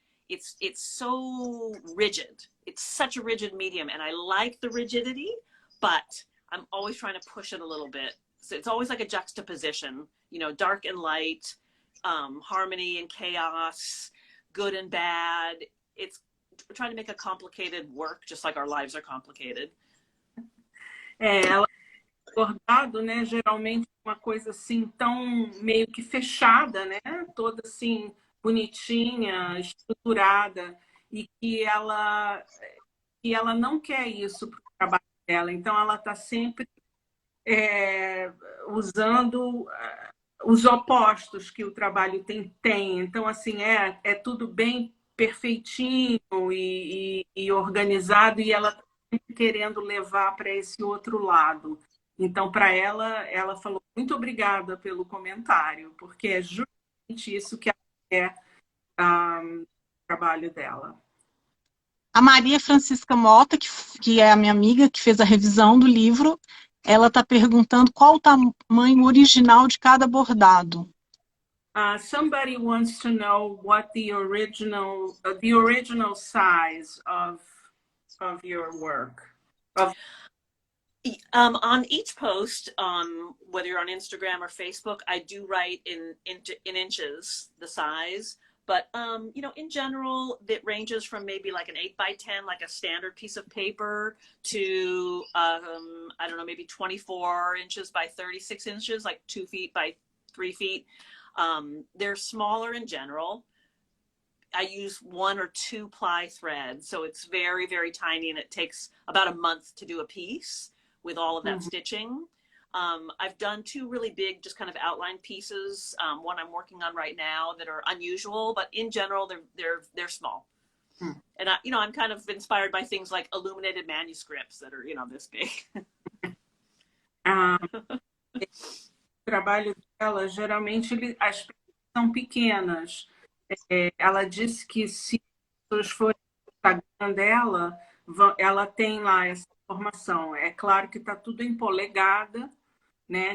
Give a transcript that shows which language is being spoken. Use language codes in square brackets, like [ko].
[en] It's so rigid. It's such a rigid medium, and I like the rigidity, but I'm always trying to push it a little bit. So it's always like a juxtaposition, you know, dark and light, harmony and chaos, good and bad. It's trying to make a complicated work, just like our lives are complicated. [pt] Ela bordado, né? Geralmente uma coisa assim tão meio que fechada, né? Toda assim bonitinha, estruturada, e que ela não quer isso para o trabalho dela. Então ela está sempre usando os opostos que o trabalho tem. Então assim é tudo bem perfeitinho e organizado, e ela está sempre querendo levar para esse outro lado. Então, para ela falou muito obrigada pelo comentário, porque é justamente isso que é o trabalho dela. A Maria Francisca Mota, que é a minha amiga, que fez a revisão do livro, ela está perguntando qual o tamanho original de cada bordado. [en] Somebody wants to know what the original size of your work. On each post, whether you're on Instagram or Facebook, I do write in inches the size. But you know, in general, it ranges from maybe like an 8x10, like a standard piece of paper, to I don't know, maybe 24 inches by 36 inches, like 2 feet by 3 feet. They're smaller in general. I use 1 or 2 ply threads, so it's very, very tiny, and it takes about a month to do a piece with all of that stitching. I've done 2 really big, just kind of outline pieces. One I'm working on right now that are unusual, but in general, they're small. And I'm kind of inspired by things like illuminated manuscripts that are, this big. [pt] O trabalho dela, geralmente, as peças são pequenas. Ela disse que se as pessoas forem no Instagram dela, ela tem lá essa informação. É claro que está tudo em polegada, né?